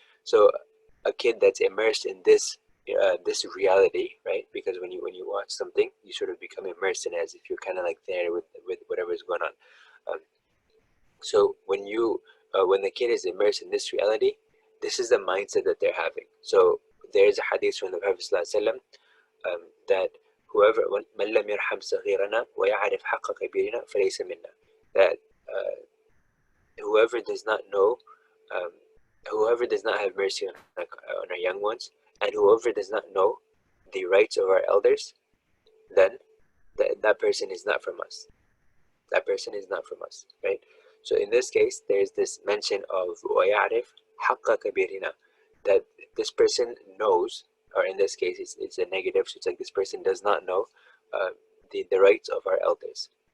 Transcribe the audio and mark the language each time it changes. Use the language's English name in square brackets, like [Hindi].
[English] So a kid that's immersed in this reality, right? Because when you watch something, you sort of become immersed in it as if you're kind of like there with whatever is going on. Um, so when the kid is immersed in this reality, this is the mindset that they're having. So there's a hadith from the Prophet ﷺ, that whoever [Arabic] من لم يرحم صغيرنا ويعرف حق كبيرنا فليس منا. [English] That whoever does not know, um, whoever does not have mercy on our young ones, and whoever does not know the rights of our elders, then that person is not from us. That person is not from us, right? So in this case, there's this mention of [Arabic] وَيَعْرِفْ حَقَّ كَبِيرِنَا, [English] that this person knows, or in this case, it's a negative, so it's like this person does not know uh, the rights of our elders.